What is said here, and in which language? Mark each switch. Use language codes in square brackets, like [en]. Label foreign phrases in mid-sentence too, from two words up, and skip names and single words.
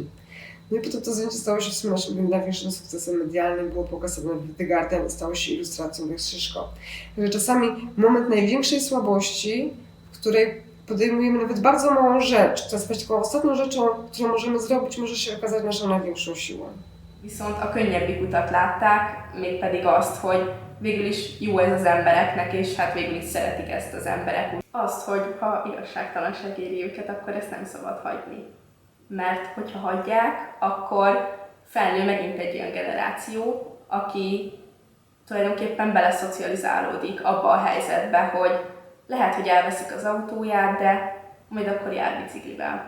[pl] No i potem to zdjęcie stało się w sumie naszym największym sukcesem medialnym, było pokazane w Visegradzie i stało się ilustracją Lex Szyszko. Także czasami moment największej słabości, w której podejmujemy nawet bardzo małą rzecz, to jest właśnie taką ostatnią rzeczą, którą możemy zrobić, może się okazać naszą największą siłą. [hu] Viszont a könnyebbik utat látták, mégpedig azt, hogy végül is jó ez az embereknek, és hát végül is szeretik ezt az emberek. Azt, hogy ha igazságtalanság éri őket, akkor ezt nem szabad hagyni. Mert hogyha hagyják, akkor felnő megint egy olyan generáció, aki tulajdonképpen beleszocializálódik abba a helyzetbe, hogy lehet, hogy elveszik az autóját, de majd akkor jár biciklivel.